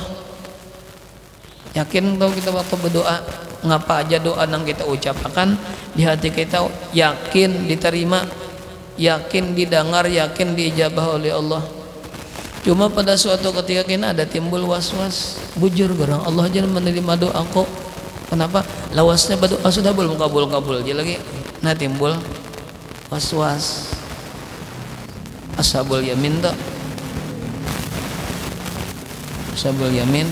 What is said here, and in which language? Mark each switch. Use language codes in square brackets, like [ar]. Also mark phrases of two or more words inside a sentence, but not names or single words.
[bjn] Yakin kalau kita waktu berdoa, ngapa aja doa yang kita ucapkan di hati kita yakin diterima, yakin didengar, yakin diijabah oleh Allah. [id] Cuma pada suatu ketika kita ada timbul was-was, [bjn] bujur gerang Allah aja menerima doaku. [id] Kenapa? [bjn] Lawasnya berdoa sudah belum kabul-kabul aja lagi. [id] Nah timbul was-was. [ar] أصحاب اليمين tak? أصحاب اليمين.